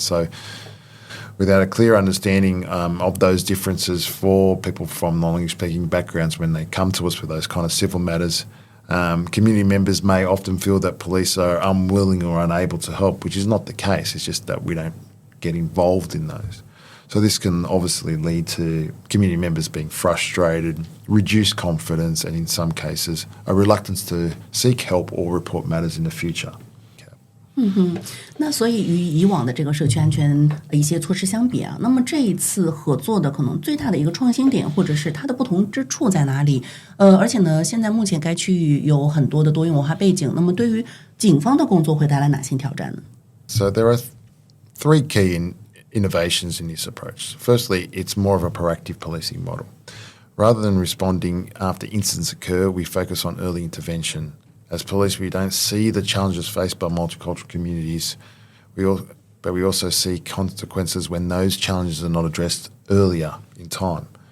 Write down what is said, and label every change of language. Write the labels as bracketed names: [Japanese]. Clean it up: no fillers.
[English] So without a clear understanding of those differences for people from non-English speaking backgrounds, when they come to us with those kind of civil matters, community members may often feel that police are unwilling or unable to help, which is not the case. It's just that we don't get involved in those. So this can obviously lead to community members being frustrated, reduced confidence, and in some cases, a reluctance to seek help or report matters in the future. [Chinese] 那所以与以往的这个社区安全一些措施相比啊，那么这一次合作的可能最大的一个创新点，或者是它的不同之处在哪里？而且呢，现在目前该区域有很多的多元文化背景，那么对于警方的工作会带来哪些挑战呢？ [English] So there are three key innovations in this approach. Firstly, it's more of a proactive policing model. Rather than responding after incidents occur, we focus on early intervention. As police, we don't see the challenges faced by multicultural communities, but we also see consequences when those challenges are not addressed earlier in time.